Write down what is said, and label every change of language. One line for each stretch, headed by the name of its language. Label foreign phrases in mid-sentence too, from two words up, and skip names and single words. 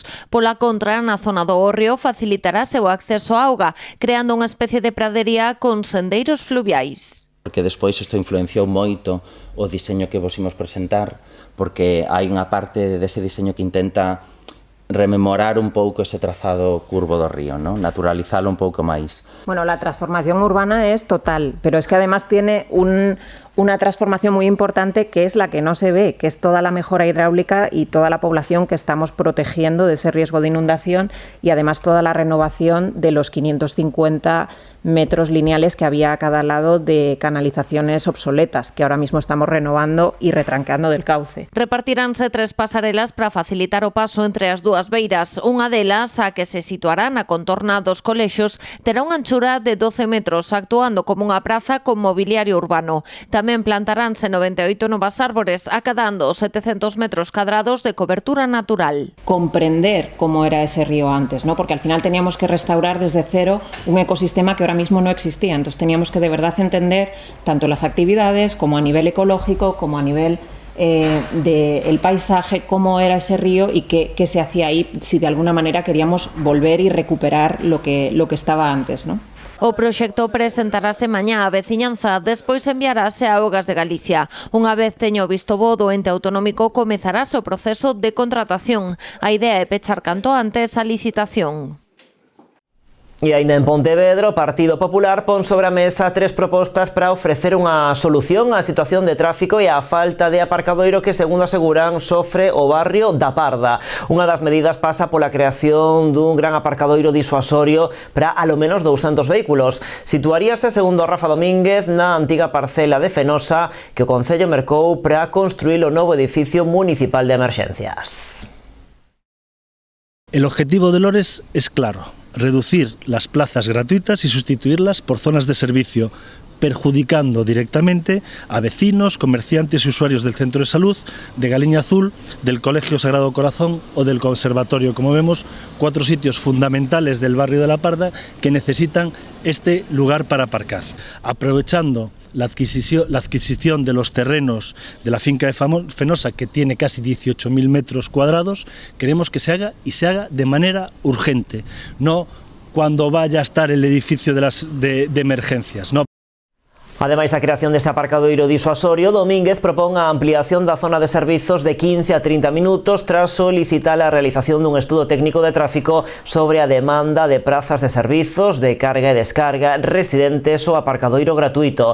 Galician: Pola contra, na zona do hórreo facilitarase o acceso á auga, creando unha especie de pradería con sendeiros fluviais. Porque despois isto influenciou moito o diseño que vos imos presentar, porque hai unha parte dese diseño que intenta rememorar un pouco ese trazado curvo do río, ¿no? Naturalizalo un pouco máis.
Spanish: Bueno, la transformación urbana es total, pero es que además tiene una transformación muy importante que es la que no se ve, que es toda la mejora hidráulica y toda la población que estamos protegiendo de ese riesgo de inundación y además toda la renovación de los 550 metros lineales que había a cada lado de canalizaciones obsoletas, que ahora mismo estamos renovando y retranqueando del cauce.
Galician: Repartiránse 3 pasarelas para facilitar o paso entre as dúas beiras. Unha delas, a que se situará na contorna dos colexios, terá unha anchura de 12 metros, actuando como unha praza con mobiliario urbano. Tamén plantaránse 98 novas árbores, acadando 700 metros cuadrados de cobertura natural.
Spanish: Comprender cómo era ese río antes, ¿no? Porque al final teníamos que restaurar desde cero un ecosistema que ahora mismo no existía. Entonces teníamos que de verdad entender tanto las actividades como a nivel ecológico, como a nivel del paisaje, cómo era ese río y qué se hacía ahí, si de alguna manera queríamos volver y recuperar lo que estaba antes, ¿no?
Galician: O proxecto presentarase mañá á veciñanza, despois enviarase a Augas de Galicia. Unha vez teño visto bo do ente autonómico, comezarase o proceso de contratación. A idea é pechar canto antes a licitación. E aínda en Pontevedra, o Partido Popular pon sobre a mesa 3 propostas para ofrecer unha solución á situación de tráfico e á falta de aparcadoiro que, segundo aseguran, sofre o barrio da Parda. Unha das medidas pasa pola creación dun gran aparcadoiro disuasorio para alo menos 200 vehículos. Situaríase, segundo Rafa Domínguez, na antiga parcela de Fenosa que o Concello mercou para construir o novo edificio municipal de emerxencias.
Spanish: El objetivo de Lores es claro: reducir las plazas gratuitas y sustituirlas por zonas de servicio perjudicando directamente a vecinos, comerciantes y usuarios del Centro de Salud, de Galiña Azul, del Colegio Sagrado Corazón o del Conservatorio. Como vemos, 4 sitios fundamentales del barrio de La Parda que necesitan este lugar para aparcar. Aprovechando la adquisición de los terrenos de la finca de Fenosa, que tiene casi 18.000 metros cuadrados, queremos que se haga y se haga de manera urgente, no cuando vaya a estar el edificio de emergencias, no.
Galician: Ademais da creación deste aparcadoiro disuasorio, Domínguez propón a ampliación da zona de servizos de 15 a 30 minutos tras solicitar a realización dun estudo técnico de tráfico sobre a demanda de prazas de servizos de carga e descarga, residentes ou aparcadoiro gratuito.